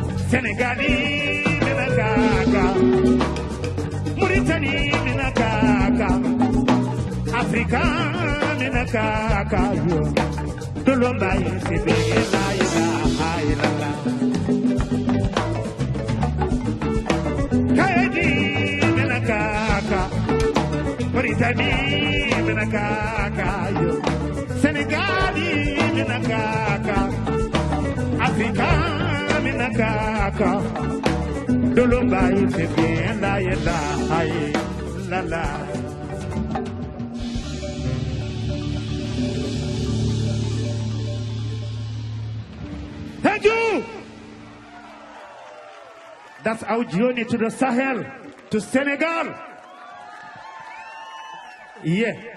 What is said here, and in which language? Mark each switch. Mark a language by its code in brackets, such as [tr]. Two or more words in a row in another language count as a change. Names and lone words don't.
[ff] Senegali minakaka, Mauritanie minakaka, Africa minakaka yo. Tulomba yisibe la ila. Kaedi minakaka, Mauritanie minakaka yo. Senegali minakaka, Africa minakaka. Tulomba yisibe la ila la. [en] Thank you. That's our journey to the Sahel, to Senegal. Yeah.